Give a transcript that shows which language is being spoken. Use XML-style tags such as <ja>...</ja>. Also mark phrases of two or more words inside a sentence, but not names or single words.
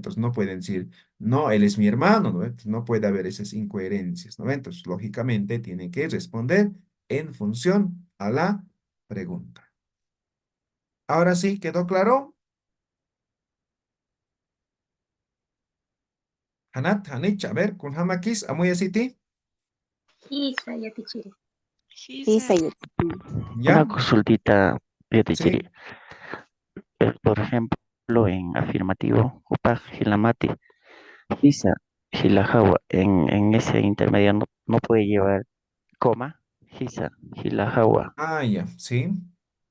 <es>Entonces no pueden decir, no, él es mi hermano, ¿no ve? Entonces, no puede haber esas incoherencias, ¿no ve? Entonces, lógicamente, tienen que responder en función a la pregunta. Ahora sí, ¿quedó claro?</es> <ay>Hanat, Hanich,</ay> <es>a ver,</es> <ay>kun hamakis, amuy asiti, Hisa, Yatichiri. Hisa, Yatichiri.</ay> <es>Una ¿ya? consultita, Yatichiri. Sí. Por ejemplo, en afirmativo,</es> <ay>Upaj, Hilamati, Hisa, Hilahawa,</ay> <es>en ese intermedio no puede llevar coma,</es> <ay>Hisa, Hilahawa.</ay> <es>Ah, ya, sí.</es>